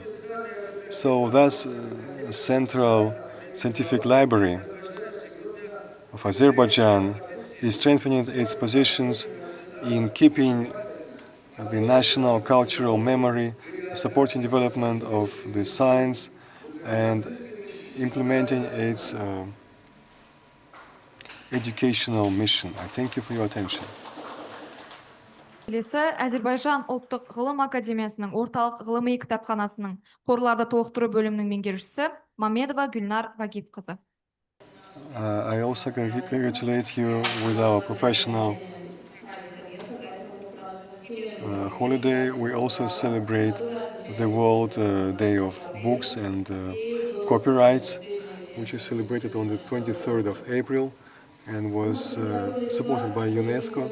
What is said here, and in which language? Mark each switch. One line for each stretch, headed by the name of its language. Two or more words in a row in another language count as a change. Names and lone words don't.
English: So thus, Central Scientific Library of Azerbaijan is strengthening its positions in keeping the national cultural memory, supporting development of the science, and implementing its educational mission. I thank you for your attention.
Kazakh: Келесі Әзербайжан ұлттық ғылым академиясының орталық ғылыми кітапханасының қорларды толықтыру бөлімінің меңгерушісі Мамедова Гүлнар Рагипқызы.
English: I also congratulate you with our professional holiday. We also celebrate the World Day of Books and Copyrights, which is celebrated on the 23rd of April and was supported by UNESCO.